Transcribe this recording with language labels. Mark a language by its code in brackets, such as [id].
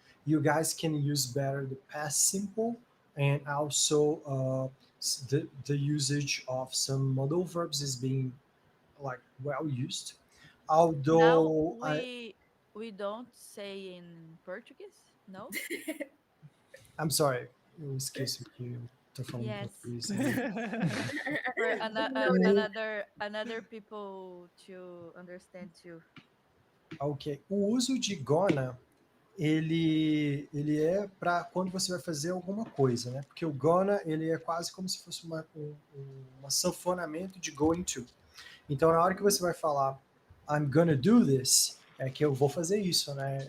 [en] You guys can use better the past simple and also the usage of some modal verbs is being like well used. Now Although we don't say in Portuguese, no? I'm sorry, [pt] eu esqueço que eu tô falando [en] Yes. [pt] português. [en] For O- another people to understand too. Ok. [pt] O uso de gonna ele é para quando você vai fazer alguma coisa, né? Porque o gonna ele é quase como se fosse um sanfonamento de going to. Então, na hora que você vai falar [en] I'm gonna do this, [pt] é que eu vou fazer isso, né?